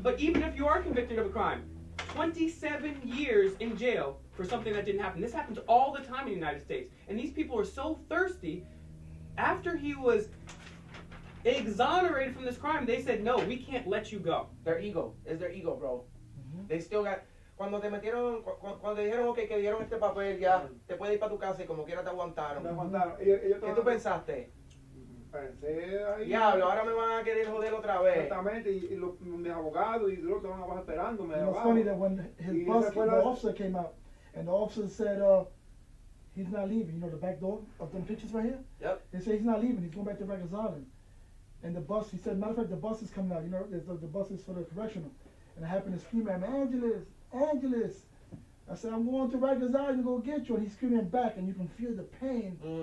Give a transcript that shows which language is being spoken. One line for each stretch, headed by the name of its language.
English: But even if you are convicted of a crime, 27 years in jail for something that didn't happen. This happens all the time in the United States. And these people are so thirsty. After he was exonerated from this crime, they said, no, we can't let you go. Their ego. It's their ego, bro. They still got...
Spanish: Cuando te metieron, cuando dijeron, ok, que dieron este papel, ya te puedes ir para tu casa y como quiera te aguantaron. Me aguantaron. Ellos ¿Qué tú pensaste? Pensé ahí. Diablo, ahora me van a querer joder otra vez. Exactamente, y mis abogados y los que van abajo esperándome.
English: You know, it's funny that when his bus, the officer came out, and the officer said, he's not leaving. You know the back door of them pictures right here? Yep. They say he's not leaving. He's going back to Rikers Island. And the bus, he said, matter of fact, the bus is coming out. You know, the bus is for the correctional. And I happened to scream at him, Angeles. I said, I'm going to Rikers Island to go get you. And he's screaming back, and you can feel the pain.